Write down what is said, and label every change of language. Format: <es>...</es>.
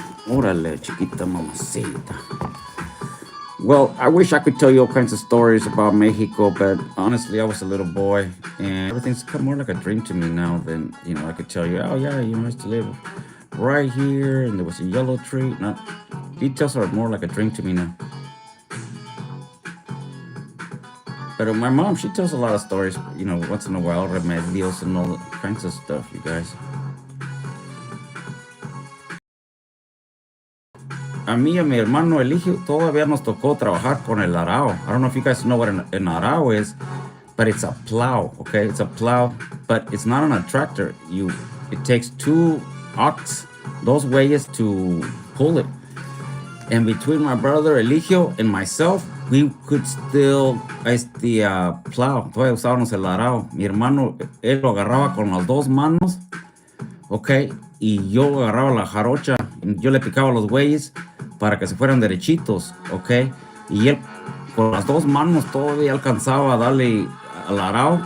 <es>Órale, chiquita mamacita.</es> <en>Well, I wish I could tell you all kinds of stories about Mexico, but honestly, I was a little boy, and everything's kind of more like a dream to me now than, I could tell you, oh yeah, I used to live right here, and there was a yellow tree. Not, details are more like a dream to me now. But my mom, she tells a lot of stories, once in a while, remedios and all kinds of stuff, you guys.</en> <es>A mí y a mi hermano Eligio todavía nos tocó trabajar con el arao.</es> <en>I don't know if you guys know what an arao is, but it's a plow, okay? It's a plow, but it's not on a tractor. It takes two bueyes to pull it. And between my brother Eligio and myself, we could still plow.</en> <es>Todavía usábamos el arao. Mi hermano, él lo agarraba con las dos manos, okay? Y yo agarraba la jarocha, y yo le picaba los bueyes para que se fueran derechitos, ¿ok? Y él con las dos manos todavía alcanzaba a darle al arao.</es>